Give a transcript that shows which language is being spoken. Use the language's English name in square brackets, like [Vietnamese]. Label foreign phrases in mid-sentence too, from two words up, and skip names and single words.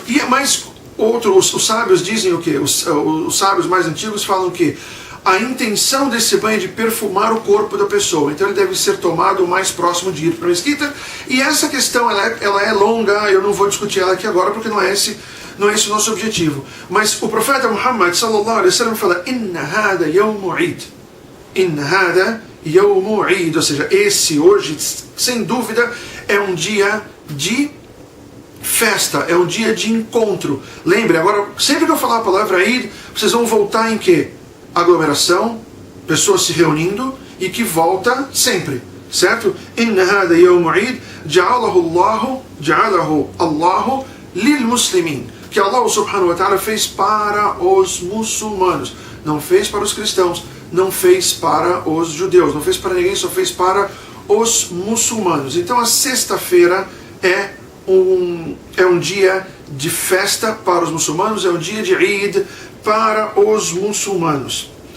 [Portuguese] E mais os sábios dizem o quê? Os sábios mais antigos falam que a intenção desse banho é de perfumar o corpo da pessoa, então ele deve ser tomado o mais próximo de ir para a mesquita. E essa questão ela é longa, eu não vou discutir ela aqui agora porque não é esse o nosso objetivo. Mas o profeta Muhammad [Arabic] صلى الله عليه وسلم fala: إن هذا يوم عيد، إن هذا يوم عيد, [Portuguese] ou seja, esse hoje, sem dúvida, é um dia de festa, é um dia de encontro. Lembre, agora, sempre que eu falar a palavra Eid, vocês vão voltar em quê? Aglomeração, pessoas se reunindo e que volta sempre, certo? [Arabic] إن هذا يوم عيد جعله الله للمسلمين, [Portuguese] que Allah [Arabic] سبحانه وتعالى [Portuguese] fez para os muçulmanos, não fez para os cristãos, não fez para os judeus, não fez para ninguém, só fez para os muçulmanos. Então a sexta-feira é um dia de festa para os muçulmanos, é um dia de Eid para os muçulmanos.